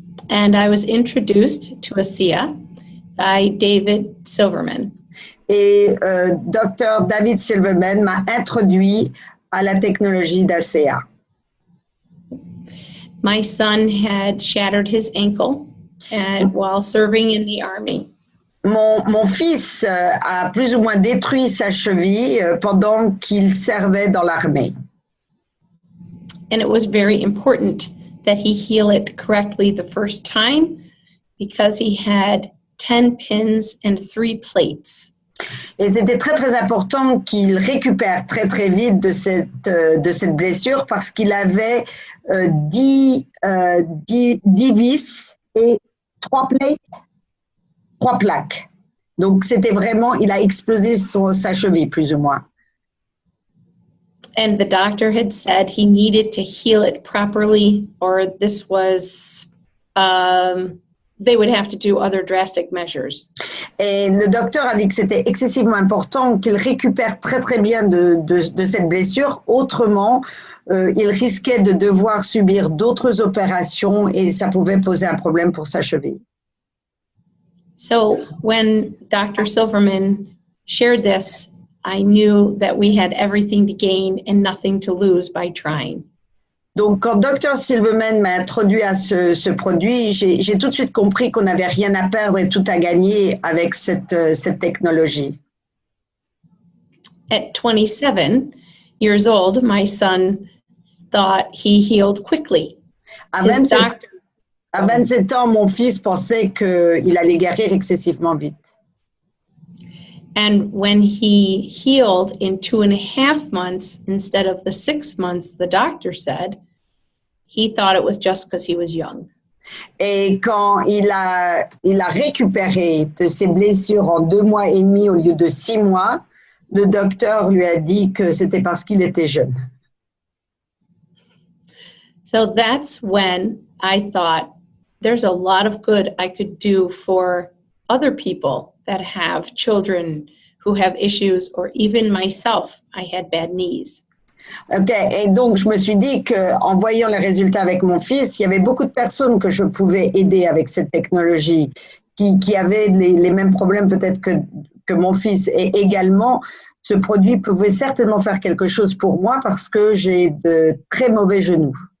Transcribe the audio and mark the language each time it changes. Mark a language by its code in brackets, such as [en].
[en] And I was introduced to Asea by David Silverman. [fr] Et Dr. David Silverman m'a introduit à la technologie d'Asea. [en] My son had shattered his ankle while serving in the Army. [fr] Mon fils a plus ou moins détruit sa cheville pendant qu'il servait dans l'armée. [en] And it was very important that he heal it correctly the first time because he had 10 pins and 3 plates. [fr] Et c'était très, très important qu'il récupère très, très vite de cette blessure parce qu'il avait 10 vis et 3 plaques. Donc, c'était vraiment, il a explosé sa cheville, plus ou moins. [en] And the doctor had said he needed to heal it properly, or this was, they would have to do other drastic measures. [fr] Et le docteur a dit que c'était excessivement important qu'il récupère très, très bien de cette blessure. Autrement, il risquait de devoir subir d'autres opérations et ça pouvait poser un problème pour sa cheville. [en] So when Dr. Silverman shared this, I knew that we had everything to gain and nothing to lose by trying. [fr] Donc, quand Dr. Silverman m'a introduit à ce produit, j'ai tout de suite compris qu'on n'avait rien à perdre et tout à gagner avec cette technologie. [en] At 27 years old, my son thought he healed quickly. [fr] À 27 ans, mon fils pensait qu'il allait guérir excessivement vite. [en] And when he healed in 2.5 months instead of the 6 months, the doctor said, he thought it was just because he was young. [fr] Et quand il a récupéré de ses blessures en 2 mois et demi au lieu de 6 mois, le docteur lui a dit que c'était parce qu'il était jeune. [en] So that's when I thought, there's a lot of good I could do for other people that have children who have issues, or even myself, I had bad knees. [fr] Ok, et donc je me suis dit qu'en voyant les résultats avec mon fils, il y avait beaucoup de personnes que je pouvais aider avec cette technologie, qui avaient les mêmes problèmes peut-être que mon fils. Et également, ce produit pouvait certainement faire quelque chose pour moi parce que j'ai de très mauvais genoux.